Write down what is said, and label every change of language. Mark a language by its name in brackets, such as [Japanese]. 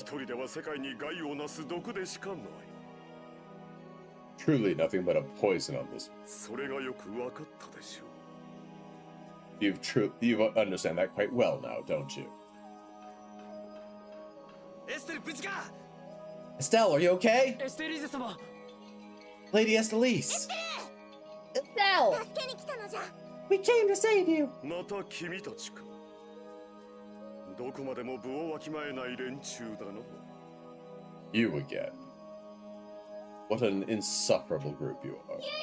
[Japanese] 一人では世界に害をなす毒でしかない [English] Truly nothing but a poison on this. [Japanese] それがよく分かったでしょう [English] You understand that quite well now, don't you? [Japanese] エステル無事か [English] Estelle, are you okay? [Japanese] エステリーゼ様 [English] Lady Estellise. Estelle, [Japanese] 助けに来たのじゃ。 [English] we came to save you. [Japanese] また君たちかどこまでも部をわきまえない連中だな [English] You again. What an insufferable group you are.